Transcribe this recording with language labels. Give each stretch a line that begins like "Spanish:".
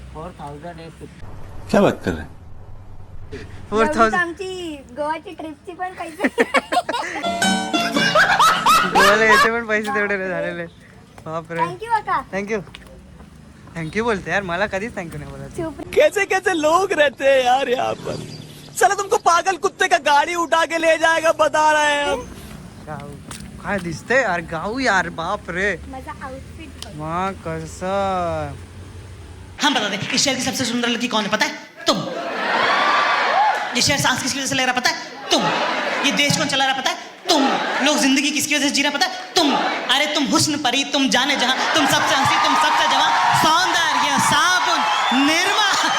Hindi: 4000. क्या बात कर रहे हैं? 4000.
Marathi: आमची गोवाची ट्रिपची पण पैसे. गोव्याला याचे पण पैसे तेवढे नाही झालेले. बापरे. थँक्यू काका. थँक्यू बोलते यार, मला कधीच थँक्यू नाही बोलत. चुप.
Hindi: कैसे कैसे लोग रहते हैं यार यहाँ पर. चलो तुमको पागल कुत्ते का गाड़ी उठा के ले जाएगा, बता रहे हैं हम.
Marathi: गाव काय दिसतंय यार, गाव यार, बाप रे. माझा आउटफिट बघ. मग कसं.
Hindi: हम बता दें, इस शहर की सबसे सुंदर लड़की कौन है पता है? तुम. ये शहर सांस किसकी वजह से ले रहा पता है? तुम. ये देश कौन चला रहा पता है? तुम. लोग जिंदगी किसकी वजह से जी रहा पता है? तुम. अरे तुम हुस्न परी, तुम जाने जहां, तुम सबसे हंसी, तुम सबसे जवां, सौंदर्य, साबुन, निर्मा.